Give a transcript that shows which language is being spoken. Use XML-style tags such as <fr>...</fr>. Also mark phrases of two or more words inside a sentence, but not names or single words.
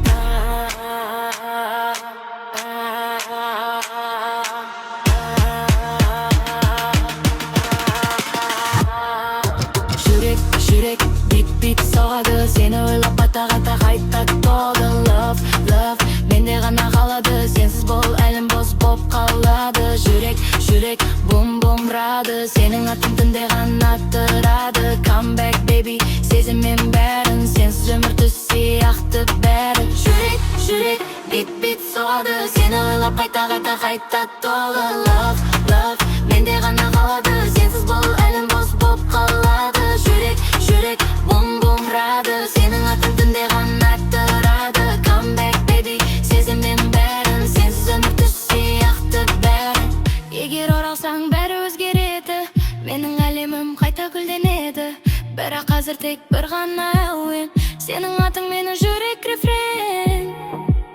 <kk>Жүрек бит соғады, сені ойлап қайта толды. Love, менде ғана қалады, сенсіз бұл әлем бос боп қалады. Жүрек бум рады, сенің атың түнде ғана тұрады.</kk> <en>Come back baby,</en> <kk>сезіммен бәрін, сенсіз өмір түс сияқты бәрі. Жүрек бит соғады, сені ойлап қайта толды. Love, менде ғана қалады, сенсіз бұл әлем бос боп қалады. Жүрек бум рады, сенің атың түнде ғана тұрады.</kk> <en>Come back baby,</en> <kk>сезіммен бәрін, сенсіз өмір түс сияқты бәрі. Егер оралсаң бәрі өзгереді, менің әлемім қайта гүлденеді. Бірақ қазір тек бір ғана әуен, сенің атың менің жүрек рефрен.</kk>